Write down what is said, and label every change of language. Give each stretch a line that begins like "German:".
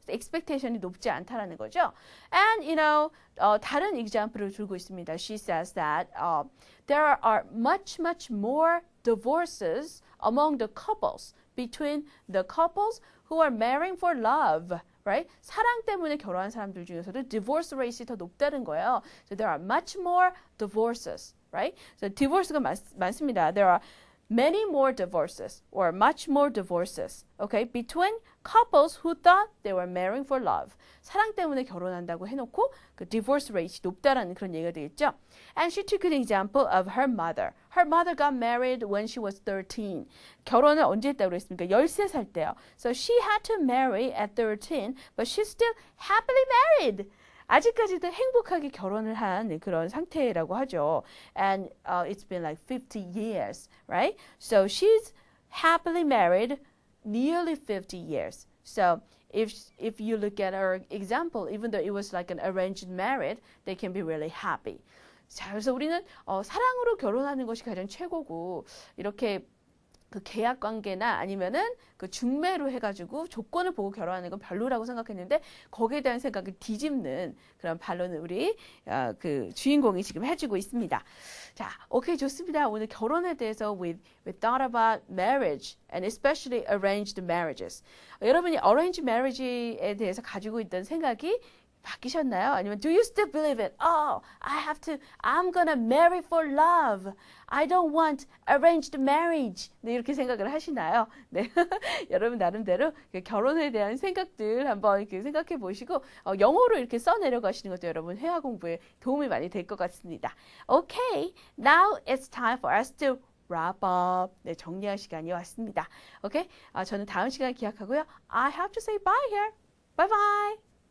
Korean: expectation이 높지 않다라는 거죠. And 다른 example을 들고 있습니다.
English: She says that there are much more divorces among the couples between the couples who are marrying for love. Right?
Korean: 사랑 때문에 결혼한 사람들 중에서도 divorce rate이 더 높다는 거예요.
English: So there are much more divorces. Right? So
Korean: divorce가 많습니다.
English: There are many more divorces or much more divorces, okay, between couples who thought they were marrying for love.
Korean: 사랑 때문에 결혼한다고 해놓고 그 divorce rate이 높다라는 그런 얘기가 되겠죠.
English: And she took an example of her mother. Her mother got married when she was 13.
Korean: 결혼을 언제 했다고 그랬습니까? 13살 때요.
English: So she had to marry at 13, but she's still happily married.
Korean: 아직까지도 행복하게 결혼을 한 그런 상태라고 하죠.
English: And it's been like 50 years, right? So she's happily married nearly 50 years. So if you look at her example, even though it was like an arranged marriage, they can be really happy.
Korean: 자, 그래서 우리는 사랑으로 결혼하는 것이 가장 최고고 이렇게 그 계약 관계나 아니면은 그 중매로 해가지고 조건을 보고 결혼하는 건 별로라고 생각했는데 거기에 대한 생각을 뒤집는 그런 반론을 우리 그 주인공이 지금 해주고 있습니다. 자, 오케이 좋습니다. 오늘 결혼에 대해서
English: we thought about marriage and especially arranged marriages.
Korean: 여러분이 arranged marriage에 대해서 가지고 있던 생각이 바뀌셨나요?
English: 아니면 do you still believe it? Oh, I'm gonna marry for love. I don't want arranged marriage.
Korean: 네, 이렇게 생각을 하시나요? 네, 여러분 나름대로 결혼에 대한 생각들 한번 이렇게 생각해 보시고 영어로 이렇게 써 내려가시는 것도 여러분 회화 공부에 도움이 많이 될 것 같습니다.
English: Okay, now it's time for us to wrap up.
Korean: 네, 정리할 시간이 왔습니다.
English: Okay,
Korean: 저는 다음 시간 기약하고요.
English: I have to say bye here. Bye bye.